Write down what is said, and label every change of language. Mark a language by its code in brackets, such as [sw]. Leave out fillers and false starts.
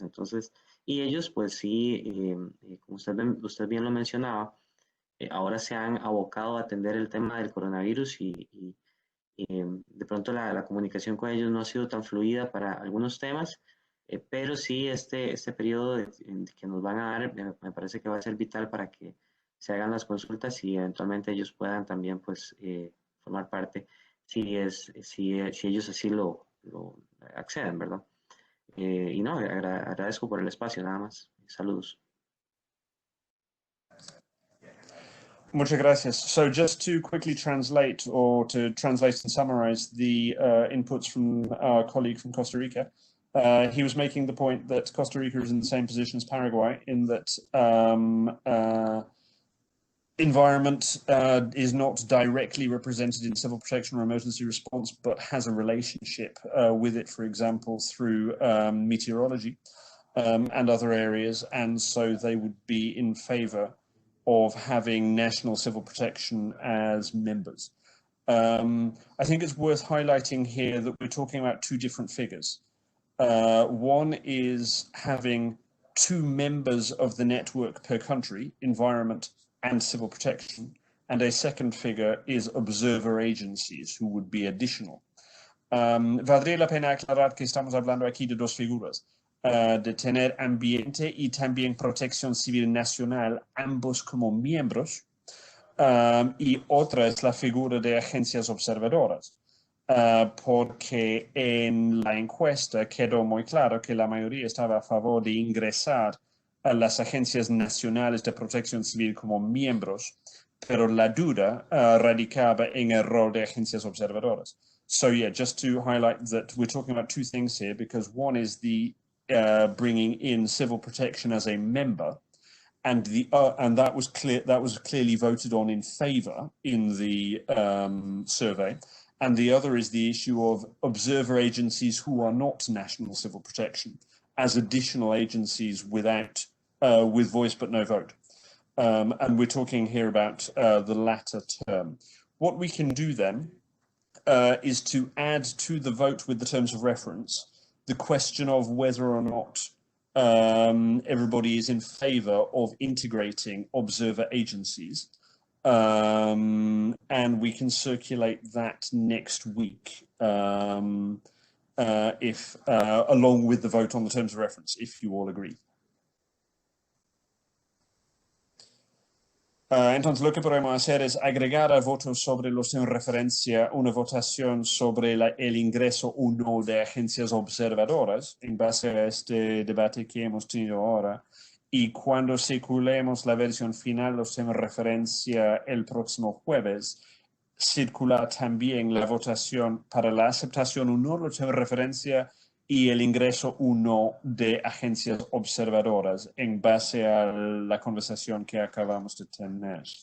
[es] Entonces, y ellos pues sí, como usted bien lo mencionaba, ahora se han abocado a atender el tema del coronavirus y de pronto la comunicación con ellos no ha sido tan fluida para algunos temas, pero sí este periodo que nos van a dar me parece que va a ser vital para que se hagan las consultas y eventualmente ellos puedan también pues formar parte si ellos así lo acceden, ¿verdad? Y no, agradezco por el espacio, nada más. Saludos. Muchas gracias. [en] So just to quickly translate or to translate and summarize the inputs from our colleague from Costa Rica, he was making the point that Costa Rica is in the same position as Paraguay in that environment is not directly represented in civil protection or emergency response, but has a relationship with it, for example, through meteorology and other areas. And so they would be in favor of having national civil protection as members. I think it's worth highlighting here that we're talking about two different figures. One is having 2 members of the network per country, environment and civil protection, and a second figure is observer agencies, who would be additional. [es] Valdría la pena aclarar que estamos hablando aquí de 2 figuras, de tener ambiente y también protección civil nacional, ambos como miembros, y otra es la figura de agencias observadoras. Porque en la encuesta quedó muy claro que la mayoría estaba a favor de ingresar a las agencias nacionales de protección civil como miembros, pero la duda radicaba en el rol de agencias observadoras. [en] So yeah, just to highlight that we're talking about 2 things here, because one is the bringing in civil protection as a member, and that was clearly voted on in favor in the survey. And the other is the issue of observer agencies who are not national civil protection as additional agencies without with voice but no vote. And we're talking here about the latter term. What we can do then is to add to the vote with the terms of reference the question of whether or not everybody is in favor of integrating observer agencies. And we can circulate that next week if along with the vote on the terms of reference, if you all agree. [es] Entonces lo que podemos hacer es agregar al voto sobre los en referencia una votación sobre el ingreso o no de agencias observadoras en base a este debate que hemos tenido ahora. Y cuando circulemos la versión final, los en referencia el próximo jueves, circular también la votación para la aceptación o no, los en referencia y el ingreso o no de agencias observadoras en base a la conversación que acabamos de tener.